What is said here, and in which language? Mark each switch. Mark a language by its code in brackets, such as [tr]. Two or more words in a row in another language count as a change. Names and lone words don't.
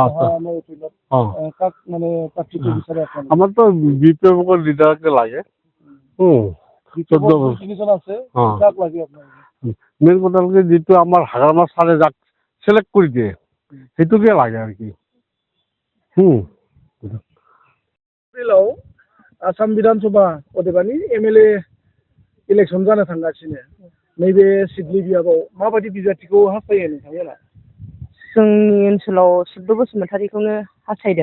[as] আমাৰতো BPF লিডাৰকে লাগে। মেইন কথা হ'ল যিটো আমাৰ হাগ্ৰামা ছাৰে যাক চিলেক্ট কৰি দিয়ে সেইটোকে লাগে আর কি। [brx] आसाम विधानसभा अदेबानि [en] MLA election [brx] जानो थांगासिनो नैबे सिडली बियाबाव माबायदि बिजाथिखौ हास्थायो नोंथांमोना? जोंनि ओनसोलाव सुद्द बसुमतारीखौनो हास्थायदों।